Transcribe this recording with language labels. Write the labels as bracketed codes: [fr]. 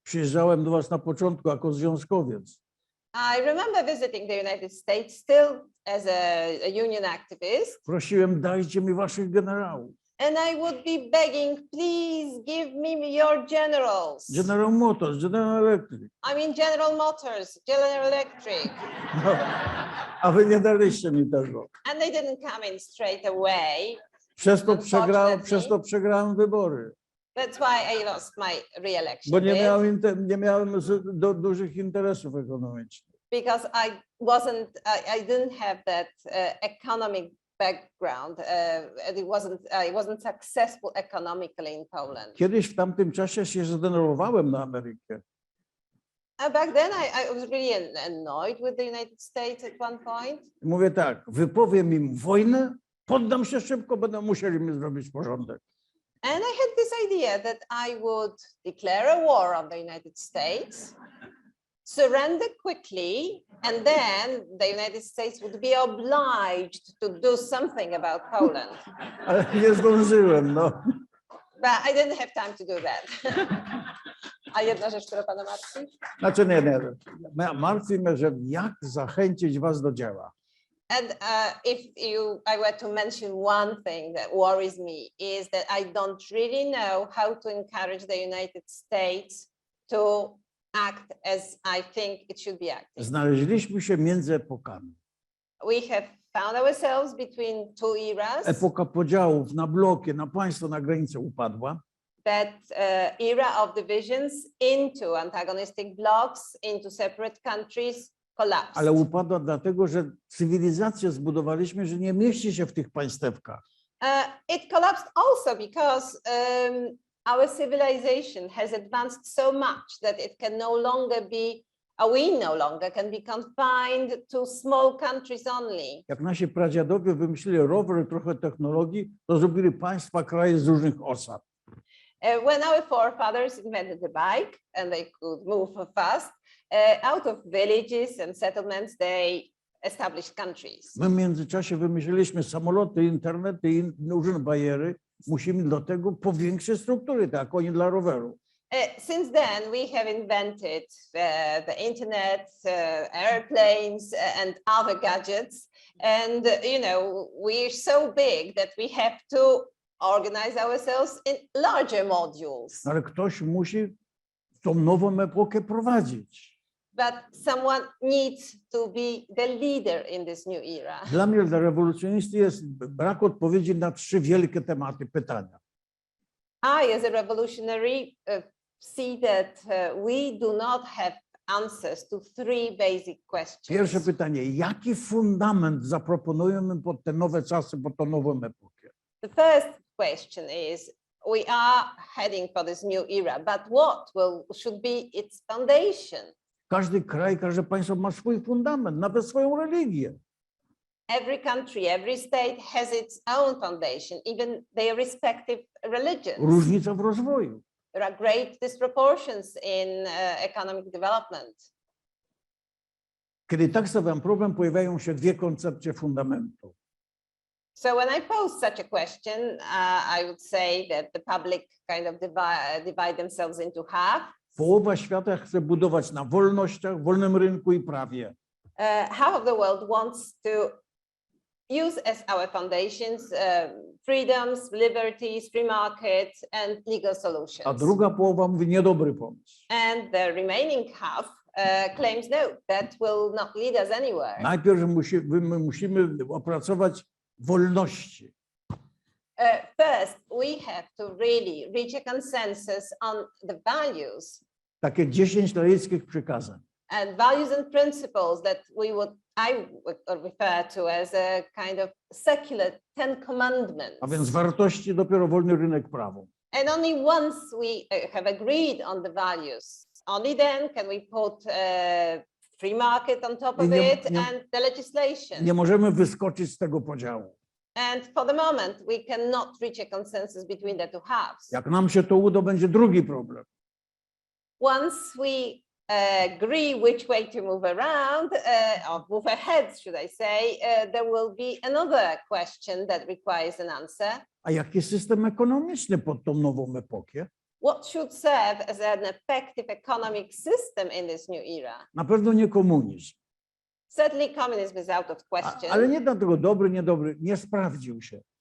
[pl] Przyjeżdżałem do was na początku jako związkowiec. [en] I remember visiting the United States still as a union activist. [pl] Prosiłem, dajcie mi waszych generałów. [en] And I would be begging, please give me your generals. [pl] General Motors, General Electric. [en] I mean General Motors, General Electric. [pl] No, a wy nie daliście mi tego. [en] And they didn't come in straight away. [pl] Przez to [en] Unfortunately. [pl] przegrałem wybory. [en] That's why I lost my re-election [pl] Bo nie [en] bid, [pl] miałem, dużych interesów ekonomicznych. [en] because I didn't have that economic background. I wasn't successful economically in Poland. [pl] Kiedyś w tamtym czasie się zdenerwowałem na Amerykę. [en] Back then, I was really annoyed with the United States at one point. [pl] Mówię tak, wypowiem im wojnę, poddam się szybko, będą musieli mi zrobić porządek. [en] And I had this idea that I would declare a war on the United States, surrender quickly, and then the United States would be obliged to do something about Poland. [pl] Ale nie zdążyłem, no. [en] But I didn't have time to do that. [pl] A jedna rzecz, która pana martwi? Znaczy nie. Martwi mnie, że jak zachęcić was do dzieła. [en] And if I were to mention one thing that worries me is that I don't really know how to encourage the United States to act as I think it should be acting. [pl] Znaleźliśmy się między epokami. [en] We have found ourselves between two eras. [pl] Epoka podziałów na bloki, na państwo, na granicę upadła. [en] That era of divisions into antagonistic blocs, into separate countries collapsed. [pl] Ale upadła dlatego, że cywilizację zbudowaliśmy, że nie mieści się w tych państewkach. [en] It collapsed also because our civilization has advanced so much that it can no longer be, we no longer can be confined to small countries only. [pl] Jak nasi pradziadowie wymyślili rower i trochę technologii, to zrobili państwa, kraje z różnych osad. [en] When our forefathers invented the bike and they could move fast, out of villages and settlements, they established countries. [pl] My w międzyczasie wymyśliliśmy samoloty, internety i różne bariery. Musimy do tego powiększyć struktury, tak jak oni dla roweru. [en] Since then, we have invented the internet, airplanes, and other gadgets. And, you know, we're so big that we have to organize ourselves in larger modules. [pl] Ale ktoś musi tą nową epokę prowadzić. [en] But someone needs to be the leader in this new era. [pl] Dla mnie, dla rewolucjonisty jest brak odpowiedzi na 3 wielkie tematy, pytania. [en] I, as a revolutionary, see that we do not have answers to 3 basic questions. [pl] Pierwsze pytanie, jaki fundament zaproponujemy pod te nowe czasy, pod tą nową epokę? [en] The first question is, we are heading for this new era, but what should be its foundation? [pl] Każdy kraj, każde państwo ma swój fundament, nawet swoją religię. [en] Every country, every state has its own foundation, even their respective religions. [pl] Różnica w rozwoju. [en] There are great disproportions in economic development. [pl] Kiedy tak stawiam problem, pojawiają się 2 koncepcje fundamentu. [en] So when I pose such a question, I would say that the public kind of divide themselves into half. [pl] Połowa świata chce budować na wolnościach, wolnym rynku i prawie. [en] Half of the world wants to use as our foundations freedoms, liberties, free market, and legal solutions. [pl] A druga połowa mówi niedobry pomysł. [en] And the remaining half claims no, that will not lead us anywhere. [pl] Najpierw musimy opracować wolności. [en] First, we have to really reach a consensus on the values. [pl] Takie 10 laickich przykazań. [en] And values and principles that I would refer to as a kind of secular 10 commandments. [pl] A więc wartości dopiero wolny rynek, prawo. [en] And only once we have agreed on the values, only then can we put free market on top of it and the legislation. [pl] Nie możemy wyskoczyć z tego podziału. [en] And for the moment, we cannot reach a consensus between the two halves. [pl] Jak nam się to uda, będzie drugi problem. [en] Once we agree which way to move around, or move ahead, should I say, there will be another question that requires an answer. [pl] A jaki system ekonomiczny pod tą nową epokę? [en] What should serve as an effective economic system in this new era? [pl] Na pewno nie komunizm. [en] Certainly communism is out of question. [pl] Ale nie dlatego dobry, niedobry, nie sprawdził się.